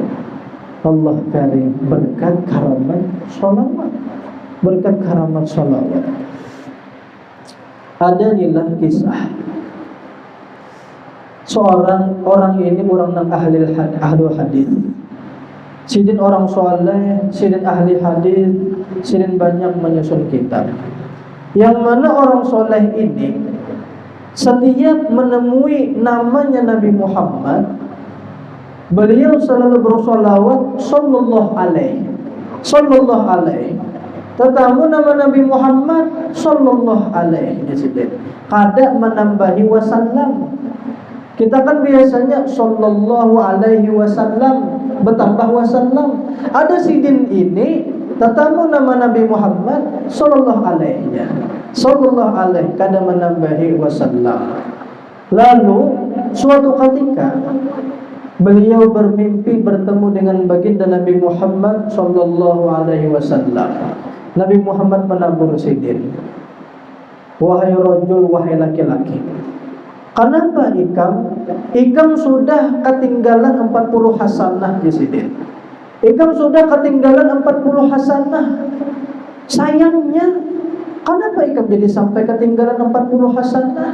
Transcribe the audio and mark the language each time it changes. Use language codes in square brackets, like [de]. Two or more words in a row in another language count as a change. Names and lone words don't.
[ar] الله كريم, [bjn] berkat karamat sholawat, berkat karamat sholawat. Ada nilah kisah seorang orang ini orang yang ahli hadis. Sidin orang soleh, sidin ahli hadis, sidin banyak menyusun kitab. Yang mana orang soleh ini setiap menemui namanya Nabi Muhammad, beliau selalu bersolawat [ar] صلى الله عليه. [bjn] Tetamu nama Nabi Muhammad [ar] صلى الله عليه وسلم. [bjn] Kada menambahi wasallam. Kita kan biasanya [ar] صلى الله عليه وسلم, [bjn] bertambah wasallam. Ada sidin ini tetamu nama Nabi Muhammad [ar] صلى الله عليه. صلى الله عليه [bjn] kada menambahi wasallam. Lalu suatu ketika beliau bermimpi bertemu dengan baginda Nabi Muhammad [ar] صلى الله عليه وسلم. [bjn] Nabi Muhammad menabur sidin. Wahai rajul, wahai laki-laki, kenapa ikam sudah ketinggalan 40 hasanah di sidin. Ikam sudah ketinggalan 40 hasanah. Sayangnya, kenapa ikam jadi sampai ketinggalan 40 hasanah?